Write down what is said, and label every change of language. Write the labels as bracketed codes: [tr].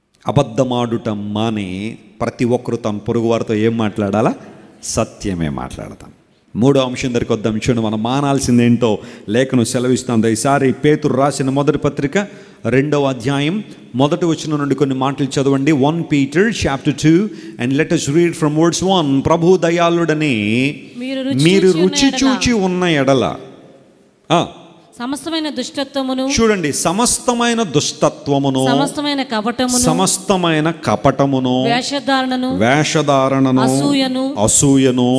[te] అబద్ధమాడుట మాని ప్రతి ఒక్కరు తమ పొరుగు వారితో ఏం మాట్లాడాలా? సత్యమే మాట్లాడతాం. మూడో అంశం దగ్గరికి వద్దాం. చూడండి, మనం మానాల్సింది ఏంటో లేఖను సెలవిస్తాం. ఈసారి పేతురు రాసిన మొదటి పత్రిక 2వ అధ్యాయం మొదటి వచనం నుండి కొన్ని మాటలు చదవండి. [en] 1 Peter chapter 2 and let us read from verse 1. [te] ప్రభు దయాళుడని మీరు రుచి చూచి ఉన్న ఎడల సమస్తమైన దుష్టత్వమును, చూడండి, సమస్తమైన దుష్టత్వమును, సమస్తమైన కపటమును, వేషధారణను, అసూయను,